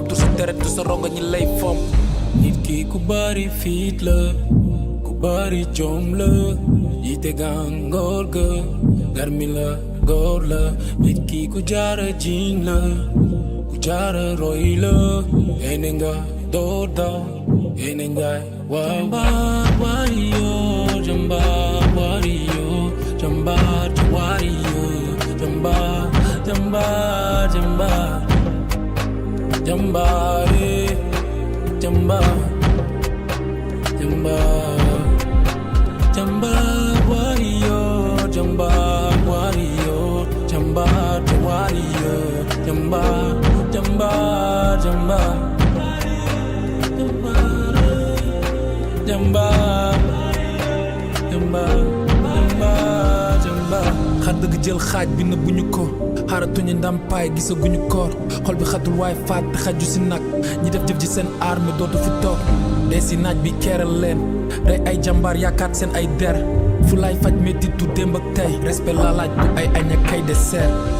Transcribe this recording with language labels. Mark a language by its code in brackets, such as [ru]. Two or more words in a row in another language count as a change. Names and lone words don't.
[wo] tur sa deret tur sa ronga ñi lay fomp nit ki ku bari fiit la ku bari jom la yite gàngoor ga garmi la góor la nit ki ku jaara jiñ la ku jaara roy la ene nga doo daw ene ngaay jambaar warrior jambaar warrior jambaar warrior jambaar jambaar jambaar Jambare, Jamba, Jamba, Jamba, warrior, Jamba, warrior, Jamba. jambar, [en] the warrior, [wo] jambar, jambar, jambar. Jambar, jambar, jambar, jambar. Xar dëgg jël xaaj bi nëbbuñu ko xaaratuñu ndàmpaay gisaguñu koor xol bi xatul waay faat te xaju si nag ñi def jëf ji seen arme dootu fi toog dee si naaj bi keeral leen rey ay jambar yaakaat seen ay der fu lay faj métti tu démb ak tey respect la laaj bu ay añ ak ay dessert